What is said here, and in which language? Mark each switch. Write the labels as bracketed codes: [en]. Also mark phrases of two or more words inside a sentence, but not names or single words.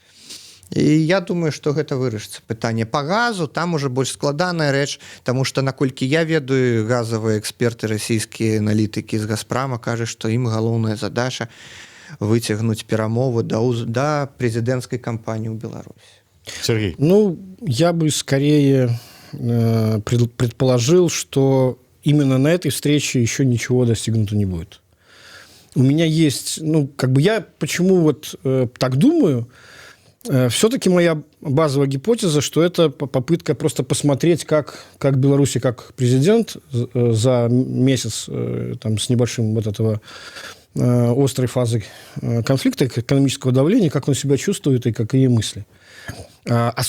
[be] І я думаю, што гэта вырашыцца. Пытанне па газу, там уже больш складаная рэч, таму што, наколькі я ведаю, газавыя эксперты, расійскія аналітыкі з Газпрама кажуць, што ім галоўная задача выцягнуць перамовы да прэзідэнцкай кампаніі ў Беларусі. Сергей? [ru] Ну, я бы скорее предположил, что именно на этой встрече еще ничего достигнуто не будет. У меня есть, ну, как бы я почему вот так думаю. Все-таки моя базовая гипотеза, что это попытка просто посмотреть, как Беларусь, как президент за месяц там, с небольшим вот этого острой фазы конфликта, экономического давления, как он себя чувствует и какие мысли.